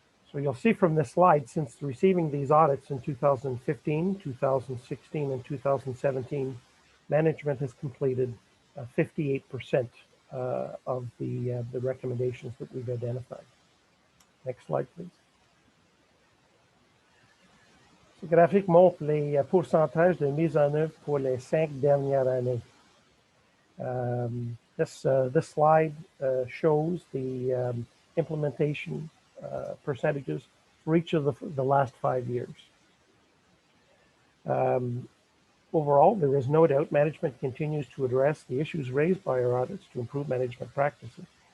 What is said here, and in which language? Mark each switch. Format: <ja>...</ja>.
<en>So you'll see from this slide, since receiving these audits in 2015, 2016, and 2017, management has completed 58% of the recommendations that we've identified. Next slide, please.</en> <fr>Ce graphique montre les pourcentages de mise en œuvre pour les 5 dernières années.</fr> <en>This slide shows the implementation percentages for each of the last 5 years. Overall, there is no doubt management continues to address the issues raised by our audits to improve management practices.</en>